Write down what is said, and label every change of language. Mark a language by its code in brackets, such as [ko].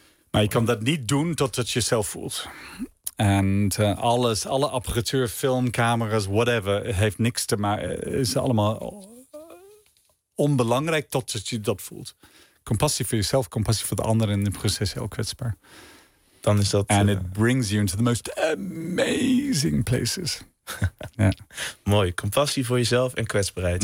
[nl] Maar je kan dat niet doen totdat je zelf voelt. En alles, alle apparatuur, film, camera's, whatever, heeft niks te maken. Is allemaal onbelangrijk totdat je dat voelt. Compassie voor jezelf, compassie voor de anderen in het proces heel kwetsbaar. Dan is dat. [en] And it brings you into the most amazing places. [nl] Ja. Mooi, compassie voor jezelf en kwetsbaarheid.